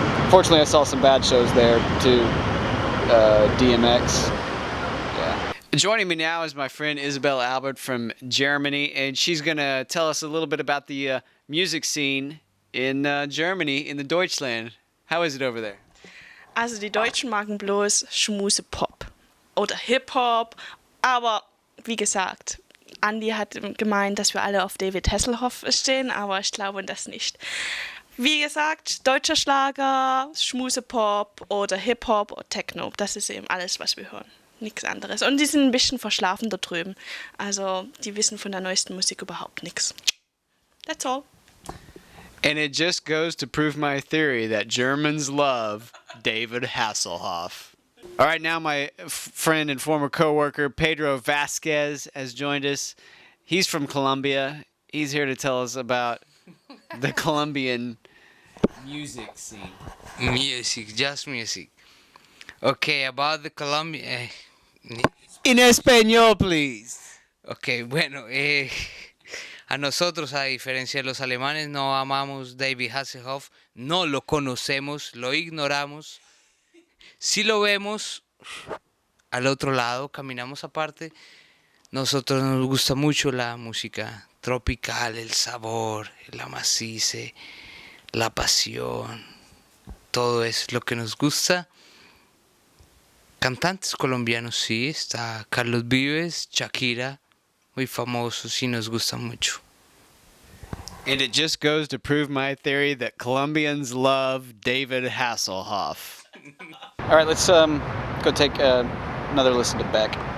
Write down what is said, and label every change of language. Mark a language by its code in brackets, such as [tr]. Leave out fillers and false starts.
[en] Fortunately, I saw some bad shows there too. DMX. Yeah. Joining me now is my friend Isabel Albert from Germany, and she's going to tell us a little bit about the music scene in Germany, in the Deutschland. How is it over there? [de] Also die Deutschen machen bloß Schmusepop oder Hip-Hop, aber wie gesagt, Andi hat gemeint, dass wir alle auf David Hasselhoff stehen, aber ich glaube das nicht. Wie gesagt, deutscher Schlager, Schmusepop oder Hip-Hop oder Techno, das ist eben alles, was wir hören. Nichts anderes. Und die sind ein bisschen verschlafen da drüben. Also die wissen von der neuesten Musik überhaupt nichts. [en] That's all. And it just goes to prove my theory that Germans love David Hasselhoff. All right, now my friend and former coworker Pedro Vasquez has joined us. He's from Colombia. He's here to tell us about the Colombian music scene. Music, just music. Okay, about the Colombian... In español, please. [es] Ok, bueno, a nosotros, a diferencia de los alemanes, no amamos David Hasselhoff, no lo conocemos, lo ignoramos. Si lo vemos al otro lado, caminamos aparte, nosotros nos gusta mucho la música tropical, el sabor, el amasice, la pasión, todo es lo que nos gusta. Cantantes colombianos, sí, está Carlos Vives, Shakira, muy famosos y nos gusta mucho. [en] And it just goes to prove my theory that Colombians love David Hasselhoff. All right, let's go take another listen to Beck.